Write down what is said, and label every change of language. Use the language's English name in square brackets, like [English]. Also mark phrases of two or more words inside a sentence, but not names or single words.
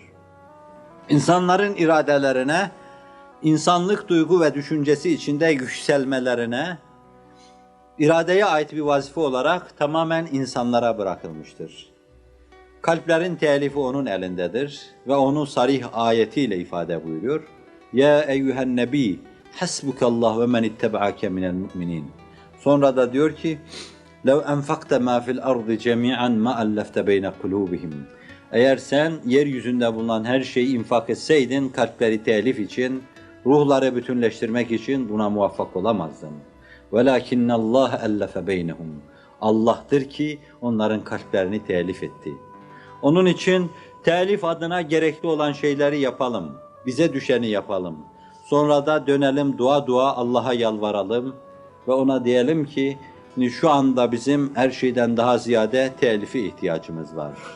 [Turkish] İnsanların iradelerine, insanlık duygu ve düşüncesi içinde yükselmelerine, iradeye ait bir vazife olarak tamamen insanlara bırakılmıştır. Kalplerin telifi onun elindedir ve onu sarih ayetiyle ifade buyuruyor. [Arabic] يا أيها النبي حسبك الله ومن اتبعك من المؤمنين. [Turkish] Sonra da diyor ki, [Arabic] لَوْ أَنْفَقْتَ مَا فِي الْأَرْضِ جَمِيعًا مَا أَلَّفْتَ بَيْنَ قُلُوبِهِمْ. [Turkish] Eğer sen yeryüzünde bulunan her şeyi infak etseydin, kalpleri telif için, ruhları bütünleştirmek için buna muvaffak olamazdın. [Arabic] وَلَكِنَّ اللّٰهَ أَلَّفَ بَيْنَهُمْ. [Turkish] Allah'tır ki onların kalplerini telif etti. Onun için telif adına gerekli olan şeyleri yapalım, bize düşeni yapalım. Sonra da dönelim dua dua Allah'a yalvaralım ve ona diyelim ki, şu anda bizim her şeyden daha ziyade telifi ihtiyacımız var.